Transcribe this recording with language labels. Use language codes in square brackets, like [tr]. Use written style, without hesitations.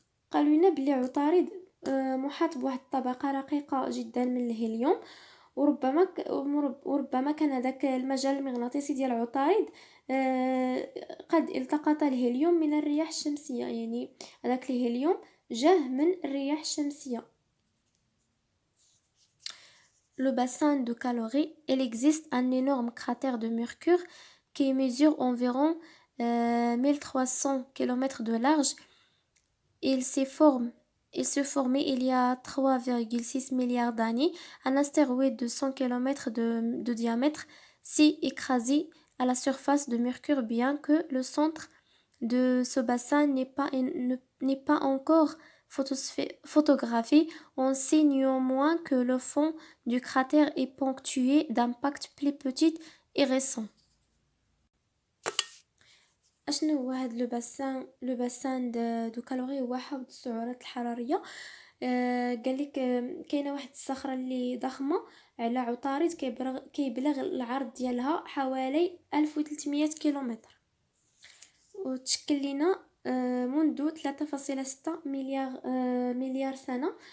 [ar] قالوا لنا بلي عطارد محاط بواحد الطبقة رقيقة جدا من الهيليوم، وربما كان هذاك المجال المغناطيسي ديال عطارد قد التقط الهيليوم من الرياح الشمسية. يعني هذاك الهيليوم جاه من الرياح الشمسية. [fr] Le bassin de Calaurie, il existe un énorme cratère de Mercure qui mesure environ 1300 km de large. Il se formait il y a 3,6 milliards d'années. Un astéroïde de 100 km de diamètre s'est écrasé à la surface de Mercure, bien que le centre de ce bassin n'est pas encore photographié. On sait néanmoins que le fond du cratère est ponctué d'impacts plus petits et récents. [ar] اشنو هو هاد لو باسان دو كالوري؟ هو حوض السعرات الحراريه. قال لك كاينه واحد الصخره اللي ضخمه على عطارد كيبلغ العرض ديالها حوالي 1300 كيلومتر، وتشكل لنا منذ 3.6 مليار سنه.